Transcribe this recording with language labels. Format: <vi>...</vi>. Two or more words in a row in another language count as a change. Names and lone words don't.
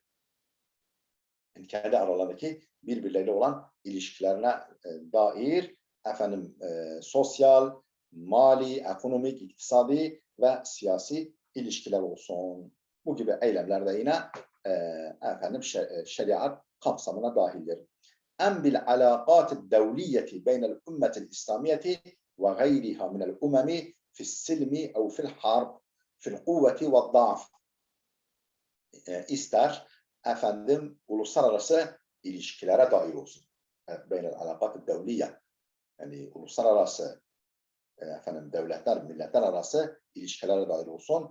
<tr>Yani kendi aralarındaki birbirleriyle olan ilişkilerine dair sosyal, mali, ekonomik, iktisadi ve siyasi ilişkiler olsun. Bu gibi eylemler de yine şeriat kapsamına dahildir.</tr> <ar>أن بالعلاقات الدولية بين الأمة الإسلامية وغيرها من الأمم في السلم أو في الحرب في القوة والضعف.</ar> <tr>İster uluslararası ilişkilere dair olsun.</tr> <ar>بين العلاقات الدولية.</ar> <tr>Yani uluslararası devletler, milletler arası ilişkilere dair olsun.</tr>